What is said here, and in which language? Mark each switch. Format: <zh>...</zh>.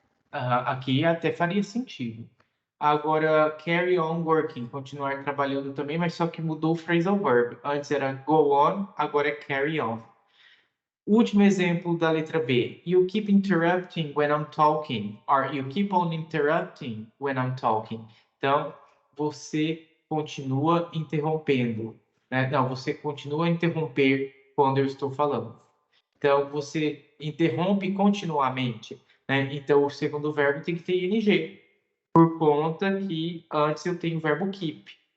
<pt>Aqui até faria sentido. Agora,</pt> <en>carry on working,</en> <pt>continuar trabalhando também, mas só que mudou o phrasal verb. Antes era go on, agora é carry on. Último exemplo da letra B.</pt> <en>You keep interrupting when I'm talking. Or you keep on interrupting when I'm talking.</en> <pt>Então, você continua interrompendo. Né? Não, você continua a interromper quando eu estou falando. Então, você interrompe continuamente. Né? Então, o segundo verbo tem que ter ing. Por conta que antes eu tenho o verbo keep.</pt>